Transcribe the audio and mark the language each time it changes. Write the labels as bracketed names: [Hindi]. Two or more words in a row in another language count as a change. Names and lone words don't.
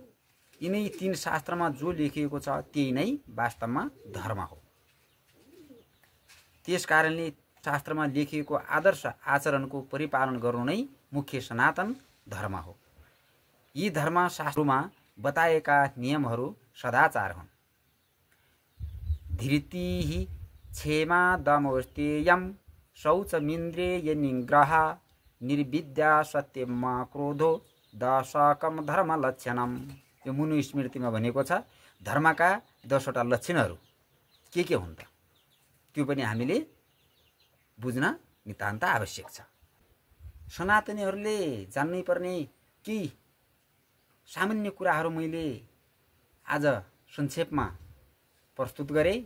[Nepali] यिनै 3 शास्त्रमा जो लेखिएको छ त्यही नै वास्तवमा धर्म हो। त्यसकारणले शास्त्रमा लेखिएको आदर्श आचरणको परिपालन गर्नु नै मुख्य सनातन धर्म हो। यी धर्म शास्त्रमा बताएका नियमहरू सदाचार हुन्। [Sanskrit] धृतिः, क्षेमा, दमोस्तेयं, शौचमिन्द्रिय निग्रह, निर्विद्या, सत्यम, क्रोधो, दशकम धर्म लक्षणम। [Nepali] यो मनुस्मृतिमा भनेको छ धर्मका 10वटा लक्षणहरू के हुन् त? त्यो पनि हामीले बुझ्न नितान्त आवश्यक छ। सनातनीहरूले जान्नै पर्ने केही सामान्य कुराहरू मैले आज संक्षेपमा प्रस्तुत गरेँ।